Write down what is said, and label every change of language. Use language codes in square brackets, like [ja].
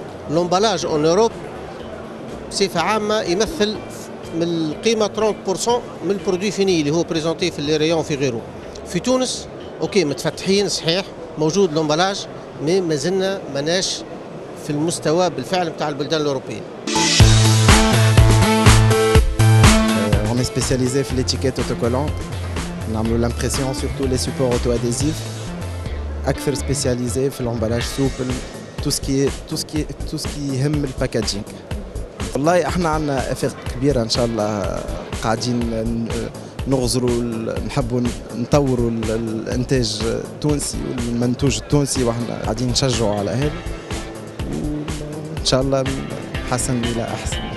[ar] الأمبلاج أون أوروب بصفة عامة يمثل من القيمة 30% من البرودوي فيني اللي هو بريزونتي في لي ريون في غيره. في تونس أوكي متفتحين صحيح، موجود الأمبلاج، مي مازلنا ماناش في المستوى بالفعل بتاع البلدان الأوروبية. [fr] On est spécialisé في l'étiquette autocollante. نعملوا l'impression surtout les supports auto-adhésifs. أكثر spécialisé في l'emballage souple, tout ce qui يهم الباكاجينج. [ar] والله احنا عندنا افاق كبيره ان شاء الله، قاعدين نغزروا، نحبوا نطوروا الانتاج التونسي والمنتوج التونسي، واحنا قاعدين نشجعوا على هذا، وان شاء الله حسن الى احسن.